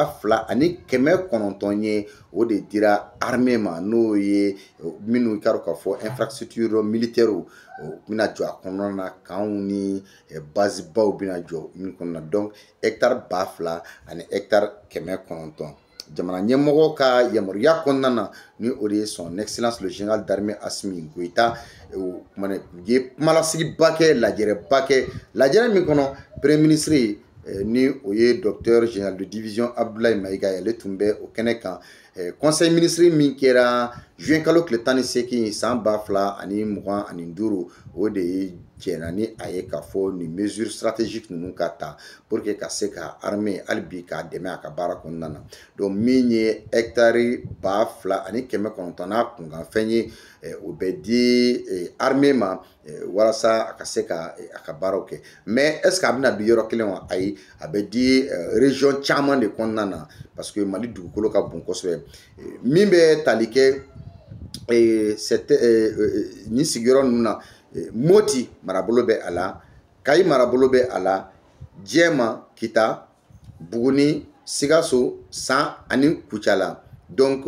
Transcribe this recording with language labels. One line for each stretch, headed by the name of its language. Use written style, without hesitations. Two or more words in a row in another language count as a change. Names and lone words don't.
Bambara: 2,900 ye o de dira armée ma n'o ye minnu ka k'a fɔ infrastructure militaire bɛna jɔ a kɔnɔna na kanw ni base baw bɛna jɔ min kɔnɔna donc hectare 2,000 ani hectare 900 jamana ɲɛmɔgɔ ka yamaruya kɔnɔna na ni o de ye
French: son excellence le général d'armée
Bambara: Assimi Goïta u ye kumalasigiba kɛ lajɛrɛba kɛ lajɛrɛ min kɔnɔ
French: premier ministre
Bambara: ni o ye
French: docteur général de division
Bambara: Abdoulaye Maïga ale tun bɛ o kɛnɛ kan
French: conseil ministre
Bambara: min kɛra juin kalo tile 18 san 2025 o de ye jɛna ni a ye k'a fɔ nin
French: mesure stratégique
Bambara: ninnu ka ta
French: pour que
Bambara: ka se ka armée hali bi k'a dɛmɛ a ka baara kɔnɔna na donc min ye hectare 2,900 n'a kunkanfɛn ye o bɛ di armée ma walasa a ka se ka a ka baaraw kɛ mais
French: est ce que
Bambara: a bɛna di yɔrɔ kelen wa ayi a bɛ di région caman de kɔnɔna na
French: parce que
Bambara: Mali dugukolo ka bon kosɛbɛ min bɛ tali kɛ ni sigiyɔrɔ ninnu na Moti marabolo bɛ a la Kayi marabolo bɛ a la Jɛma Kita Buguni Sikaso San ani Kucala donc